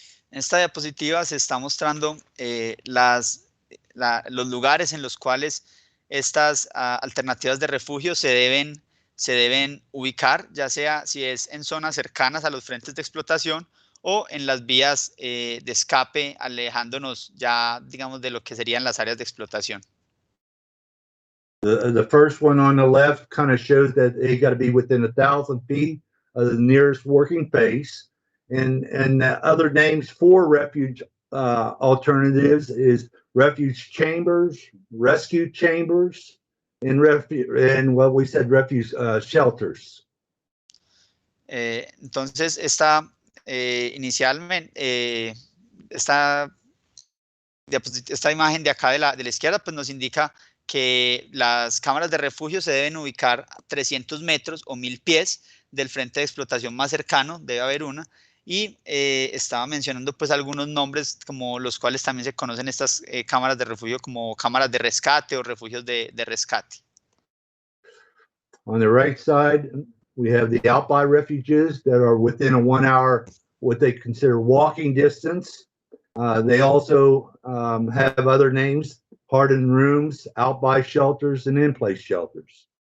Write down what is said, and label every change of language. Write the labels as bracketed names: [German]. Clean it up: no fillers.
[Spanish] En esta diapositiva se está mostrando los lugares en los cuales estas alternativas de refugio se deben ubicar, ya sea si es en zonas cercanas a los frentes de explotación o en las vías de escape, alejándonos ya, digamos, de lo que serían las áreas de explotación. [English] The first one on the left kind of shows that they got to be within 1,000 feet of the nearest working face. And other names for refuge alternatives is refuge chambers, rescue chambers, and what we said, refuge shelters. [Spanish] Entonces, inicialmente, esta imagen de acá de la izquierda pues nos indica que las cámaras de refugio se deben ubicar a 300 metros o 1000 pies del frente de explotación más cercano, debe haber una, y estaba mencionando pues algunos nombres como los cuales también se conocen estas cámaras de refugio como cámaras de rescate o refugios de rescate. [English] On the right side, we have the out-by refuges that are within a 1 hour, what they consider walking distance. They also have other names, hardened rooms, out-by shelters, and in-place shelters.